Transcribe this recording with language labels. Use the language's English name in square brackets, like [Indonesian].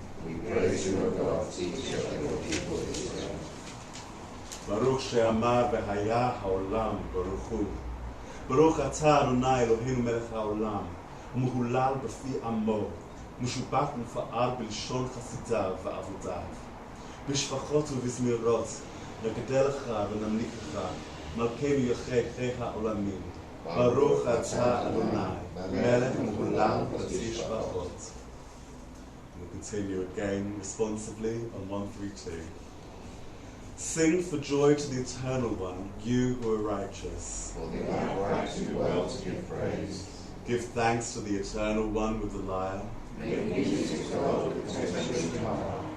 [English] We praise you, O God, teacher of your people Israel. [Hebrew] Baruch she'amar v'haya ha'olam baruch hu. Baruch atah Adonai Eloheinu melech ha'olam, u'mehulal b'fi amo, משובח ומפאר בלשון חסידיו ועבודיו. בשפחות ובזמירות, נגדל לך ונמליך לך, מלכנו יחי העולמים. ברוך אתה אדוני, מלך מהולל בתשבחות. [English] We'll continue again responsively on 132. Sing for joy to the Eternal One, you who are righteous. For the upright do well to give praise. Give thanks to the Eternal One with the lyre. Make music to God with the harp.